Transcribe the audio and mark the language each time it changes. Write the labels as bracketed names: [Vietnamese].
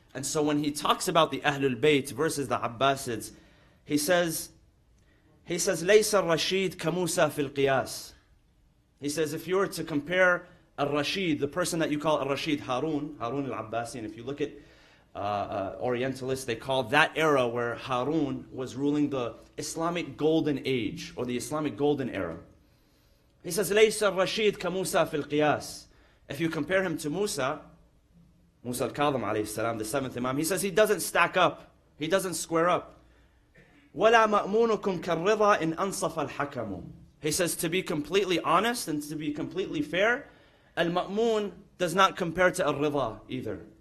[English] And so when he talks about the Ahlul Bayt versus the Abbasids, he says, [Arabic] لَيْسَ الرَّشِيدُ كَمُوسَى فِي الْقِيَاسِ. [English] He says, if you were to compare al-Rashid, the person that you call al-Rashid, Harun al-Abbasi, and if you look at Orientalists, they call that era where Harun was ruling the Islamic Golden Age, or the Islamic Golden Era. He says, [Arabic] لَيْسَ الرَّشِيدُ كَمُوسَى فِي الْقِيَاسِ. [English] If you compare him to Musa al-Kadhim alayhi salam, the seventh Imam, he says he doesn't stack up, he doesn't square up. [Arabic] وَلَا مَأْمُونُكُمْ كَالرِّضَى إِنْ أَنصَفَ الْحَكَمُ. [English] He says, to be completely honest and to be completely fair, Al-Ma'mun does not compare to Al-Ridha either.